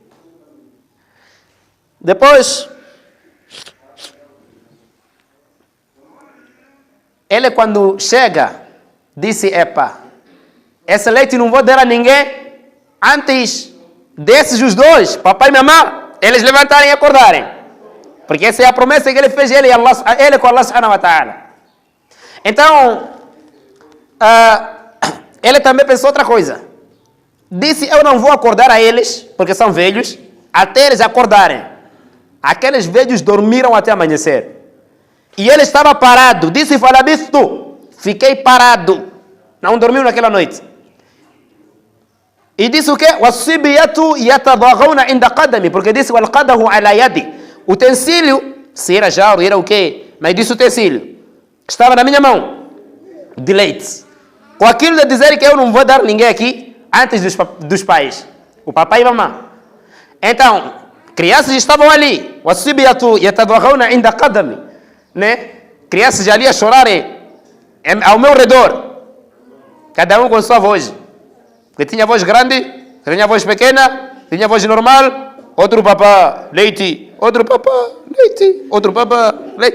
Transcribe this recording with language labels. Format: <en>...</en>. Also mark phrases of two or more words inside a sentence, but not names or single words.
<pt>Depois, ele quando chega, disse, epa, esse leite não vou dar a ninguém antes desses os dois, papai e mamãe, eles levantarem e acordarem. Porque essa é a promessa que ele fez, ele com</pt> <ar>الله سبحانه وتعالى.</ar> <pt>Então, ele também pensou outra coisa. Disse, eu não vou acordar a eles, porque são velhos, até eles acordarem. Aqueles velhos dormiram até amanhecer. E ele estava parado. Disse, falabistu, fiquei parado. Não dormiu naquela noite. E disse o quê?</pt> <ar>وَالصِّبْيَةُ يَتَضَغَوْنَ عِنْدَ قَدَمِ.</ar> <pt>Porque disse,</pt> <ar>وَالْقَدَهُ عَلَى يَدِ.</ar> <pt>O utensílio, se era jarro, era o quê? Mas disse o utensílio. Estava na minha mão. De leite. Com aquilo de dizer que eu não vou dar ninguém aqui antes dos pais. O papai e a mamãe. Então, crianças estavam ali.</pt> <ar>وَالصِّبْيَةُ يَتَضَغَوْنَ عِنْدَ قَدَمِ.</ar> <pt>Né? Crianças ali a chorarem ao meu redor. Cada um com sua voz. Porque tinha voz grande, tinha voz pequena, tinha voz normal, outro papá, leite, outro papá, leite, outro papá, leite.</pt>